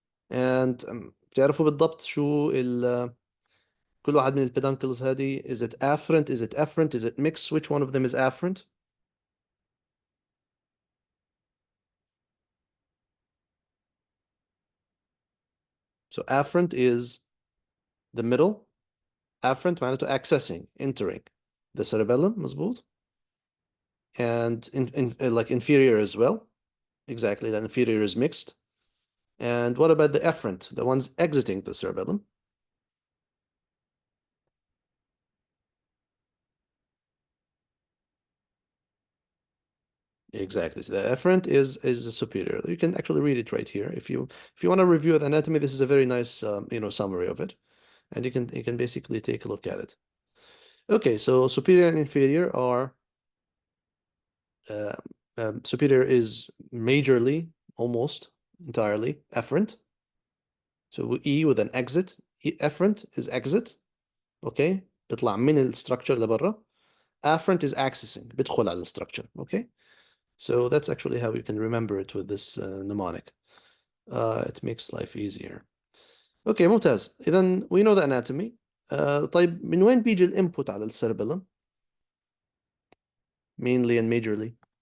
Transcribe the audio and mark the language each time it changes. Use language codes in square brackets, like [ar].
[ar] And بتعرفوا بالضبط شو كل واحد من البيدانكلز هذه. [en] Is it afferent? Is it efferent? Is it mixed? Which one of them is afferent? So afferent is the middle. Afferent معناته accessing, entering the cerebellum, مظبوط. And like inferior as well. Exactly, that inferior is mixed. And what about the efferent, the ones exiting the cerebellum? Exactly. So the efferent is the superior. You can actually read it right here. If you want to review the anatomy, this is a very nice summary of it, and you can basically take a look at it. Okay, so superior and inferior are uh, superior is majorly, almost entirely efferent. So E with an exit. Efferent is exit. [ar] Okay, بيطلع من الستراكشر لبرا. [en] Afferent is accessing. [ar] بيدخل على الستراكشر. [en] Okay. So that's actually how you can remember it with this mnemonic. It makes life easier. Okay, ممتاز. إذا we know the anatomy. [ar] طيب من وين بيجي الانبوت على السيربيلم؟ [en] Mainly and majorly.